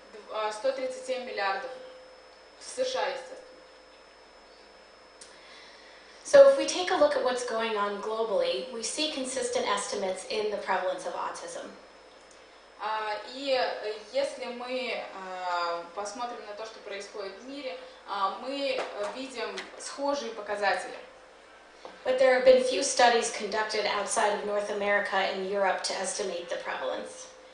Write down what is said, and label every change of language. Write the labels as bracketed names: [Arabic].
[Russian] 137 миллиардов в США, естественно. [English] So if we take a look at what's going on globally, we see consistent estimates in the prevalence of autism. [Russian] И если мы посмотрим на то, что происходит в мире, мы видим схожие показатели. [English] But there have been few studies conducted outside of North America and Europe to estimate the prevalence.